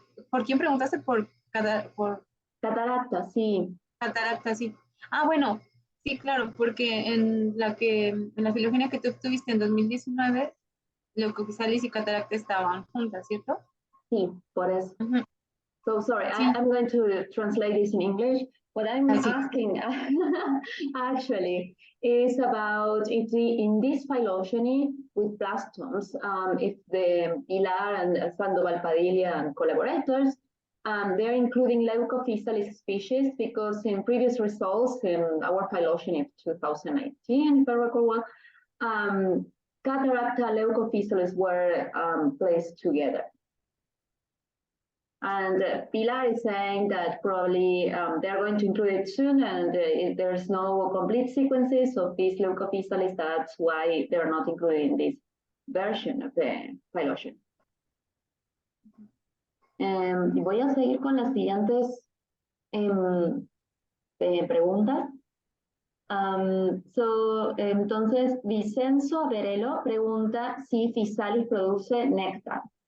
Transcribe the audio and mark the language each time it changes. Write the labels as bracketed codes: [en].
[es] ¿Por quién preguntaste? Por Catarata, sí. cataracta, sí. Ah, bueno, sí, claro, porque en la filogenia que tú obtuviste en 2019, leucophysalis y cataracta estaban juntas, ¿cierto? Sí, por eso. Ujú. [en] So sorry, [es] Sí, [en] I'm going to translate this in English. What I'm [es] así. [en] asking actually is about if in this phylogeny with plastoms, if the Pilar and Sandoval Padilla and collaborators, they're including Leucophysalis species because in previous results in our phylogeny of 2019, if I recall well, Cataracta Leucophysalis were placed together. And Pilar is saying that probably they're going to include it soon, and there's no complete sequences of these leucophysalis. That's why they're not included in this version of the phylogeny. [es] Voy a seguir con las siguientes preguntas. Entonces, Vicenzo Verelo pregunta si Physalis produce néctar.